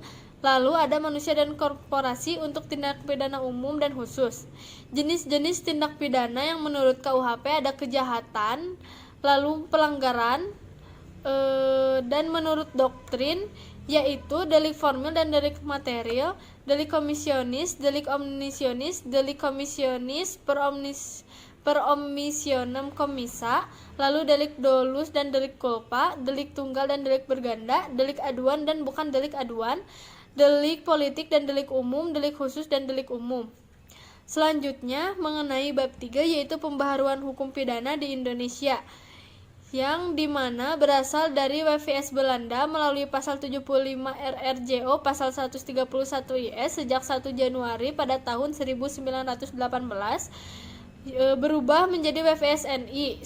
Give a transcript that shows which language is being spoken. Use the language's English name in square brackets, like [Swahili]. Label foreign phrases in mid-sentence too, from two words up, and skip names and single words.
[Indonesian] Lalu ada manusia dan korporasi untuk tindak pidana umum dan khusus. Jenis-jenis tindak pidana yang menurut KUHP ada kejahatan, lalu pelanggaran, dan menurut doktrin yaitu delik formil dan delik material, delik komisionis, delik omnisionis, delik komisionis [Latin] per omissionem commissa, [Indonesian] lalu delik dolus dan delik culpa, delik tunggal dan delik berganda, delik aduan dan bukan delik aduan, delik politik dan delik umum, delik khusus dan delik umum. Selanjutnya mengenai bab 3 yaitu pembaharuan hukum pidana di Indonesia, yang dimana berasal dari WVS Belanda melalui pasal 75 RRJO pasal 131 IS sejak 1 Januari pada tahun 1918 berubah menjadi WVS-NI.